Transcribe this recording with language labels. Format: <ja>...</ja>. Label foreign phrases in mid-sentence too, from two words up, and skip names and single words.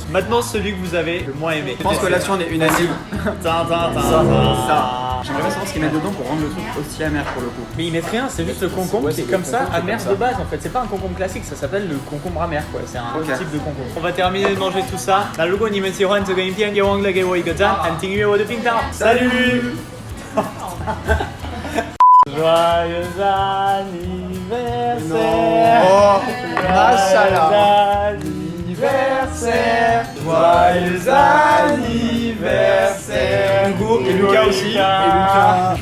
<fr>Maintenant, celui que vous avez le moins aimé. Je pense que là on est unanime. Ça. J'aimerais bien savoir ce qu'ils mettent dedans pour rendre le truc aussi amer pour le coup. Mais ils mettent rien, c'est juste le concombre Ouais, qui est c'est comme le ça, concombre qui est amer comme de ça. base en fait. C'est pas un concombre classique, ça s'appelle le concombre amer quoi. C'est un Ok. type de concombre. On va terminer de manger tout ça.</fr> <zh>那如果你们喜欢这个影片，别忘了给我一个赞，和订阅我的频道。</zh> <fr>Salut Joyeux anniversaire Oh, Joyeux anniversaire Joyeux anniversaire Hugo et Lucas aussi. Et Lucas.</fr>